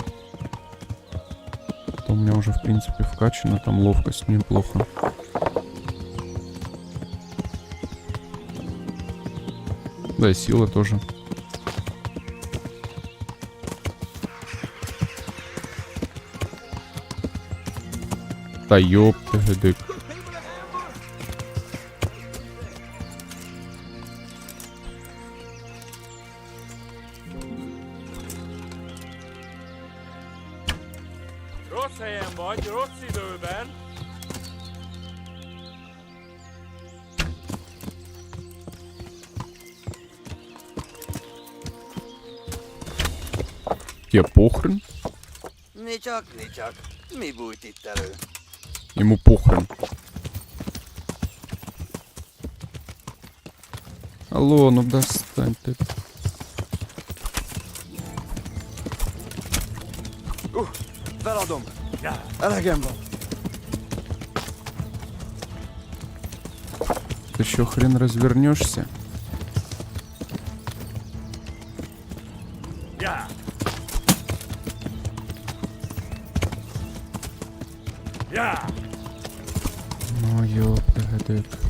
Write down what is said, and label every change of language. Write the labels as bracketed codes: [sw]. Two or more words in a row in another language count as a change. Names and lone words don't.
[ru] Это у меня уже в принципе вкачано, там ловкость неплохо. Да, и сила тоже. Да ёптыгдык. [hu] Rossz helyen vagy, rossz időben. [ru] Тебе похрен? Ничок, ничок. [hu] Mi bújt itt elő? [ru] Ему похрен. Алло, ну достань ты. [hu] Feladom. Elegem van. [ru] Ты еще хрен развернешься? Ну ёптыгдык.